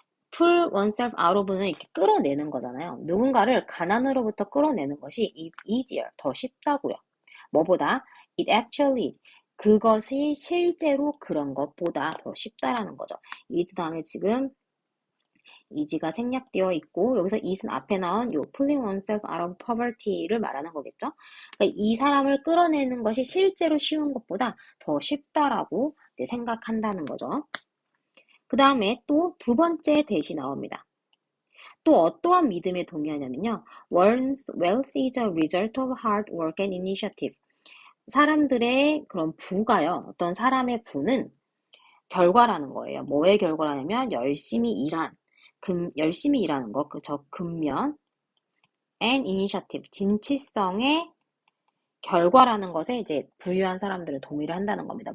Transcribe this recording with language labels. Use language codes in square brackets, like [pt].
[en] pull oneself out of [ko] 는 이렇게 끌어내는 거잖아요. 누군가를 가난으로부터 끌어내는 것이 [en] is easier, [ko] 더 쉽다고요. 뭐보다? [en] it actually is. [ko] 그것이 실제로 그런 것보다 더 쉽다라는 거죠. is 다음에 지금 is가 생략되어 있고 여기서 is는 앞에 나온 요 [en] pulling oneself out of poverty [ko] 를 말하는 거겠죠. 그러니까 이 사람을 끌어내는 것이 실제로 쉬운 것보다 더 쉽다라고 생각한다는 거죠. 그 다음에 또 두 번째 대시 나옵니다. 또 어떠한 믿음에 동의하냐면요. [en] One's wealth is a result of hard work and initiative. [ko] 사람들의 그런 부가요. 어떤 사람의 부는 결과라는 거예요. 뭐의 결과라냐면 열심히 일하는 거, 그저 근면 [en] and initiative, [ko] 진취성의 결과라는 것에 이제 부유한 사람들은 동의를 한다는 겁니다.